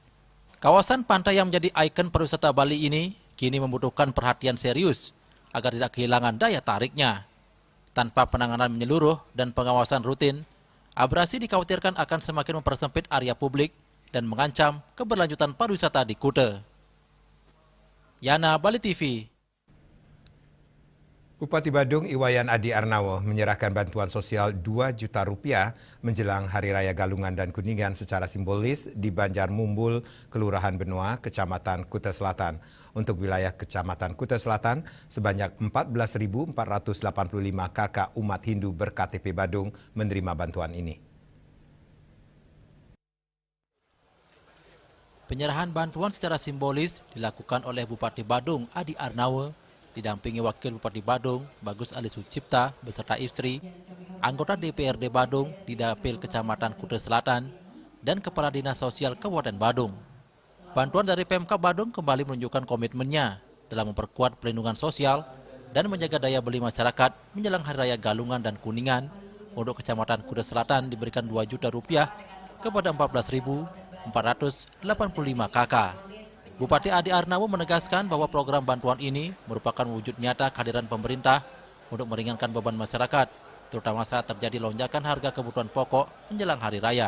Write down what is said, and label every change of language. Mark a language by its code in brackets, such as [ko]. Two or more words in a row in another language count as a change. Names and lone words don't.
[id] Kawasan pantai yang menjadi ikon pariwisata Bali ini kini membutuhkan perhatian serius agar tidak kehilangan daya tariknya. Tanpa penanganan menyeluruh dan pengawasan rutin, abrasi dikhawatirkan akan semakin mempersempit area publik dan mengancam keberlanjutan pariwisata di Kuta. Yana, Bali TV. Bupati Badung Iwayan Adi Arnawo menyerahkan bantuan sosial 2 juta rupiah menjelang Hari Raya Galungan dan Kuningan secara simbolis di Banjar Mumbul, Kelurahan Benoa, Kecamatan Kuta Selatan. Untuk wilayah Kecamatan Kuta Selatan, sebanyak 14.485 kakak umat Hindu ber-KTP Badung menerima bantuan ini. Penyerahan bantuan secara simbolis dilakukan oleh Bupati Badung Adi Arnawo, didampingi Wakil Bupati Badung, Bagus Ali Sucipta, beserta istri, anggota DPRD Badung di Dapil Kecamatan Kuta Selatan, dan Kepala Dinas Sosial Kabupaten Badung. Bantuan dari Pemkab Badung kembali menunjukkan komitmennya dalam memperkuat perlindungan sosial dan menjaga daya beli masyarakat menjelang Hari Raya Galungan dan Kuningan. Untuk Kecamatan Kuta Selatan diberikan 2 juta rupiah kepada 14.485 kakak. Bupati Adi Arnawo menegaskan bahwa program bantuan ini merupakan wujud nyata kehadiran pemerintah untuk meringankan beban masyarakat, terutama saat terjadi lonjakan harga kebutuhan pokok menjelang Hari Raya.